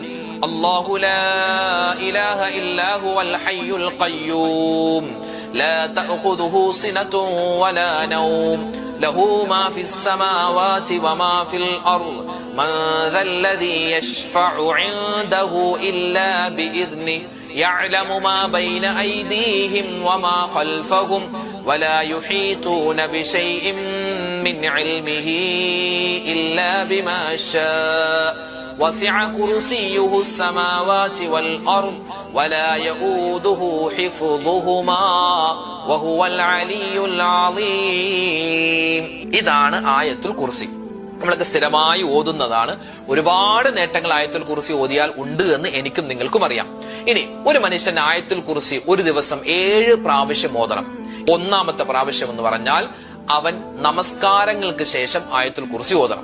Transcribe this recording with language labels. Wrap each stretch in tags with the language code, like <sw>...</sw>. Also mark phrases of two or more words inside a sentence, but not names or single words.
<ar>الله لا إله إلا هو الحي القيوم لا تأخذه سنة ولا نوم له ما في السماوات وما في الأرض من ذا الذي يشفع عنده إلا بإذنه يعلم ما بين أيديهم وما خلفهم ولا يحيطون بشيء من علمه إلا بما شاء وسع كرسيه السماوات والأرض ولا يؤوده حفظهما وهو العلي العظيم.</ar> <ml>ഇതാണ് ആയത്തുൽ കുർസി. നമ്മളൊക്കെ സ്ഥിരമായി ഓതുന്നതാണ്. ഒരുപാട് നേട്ടങ്ങൾ ആയത്തുൽ കുർസി ഓതിയാൽ ഉണ്ട് എന്ന് എനിക്കും നിങ്ങൾക്കും അറിയാം. ഇനി ഒരു മനുഷ്യൻ ആയത്തുൽ കുർസി ഒരു ദിവസം 7 പ്രാവശ്യം ഓതണം. ഒന്നാമത്തെ പ്രാവശ്യം എന്ന് പറഞ്ഞാൽ അവൻ നമസ്കാരങ്ങൾക്ക് ശേഷം ആയത്തുൽ കുർസി ഓതണം.</ml>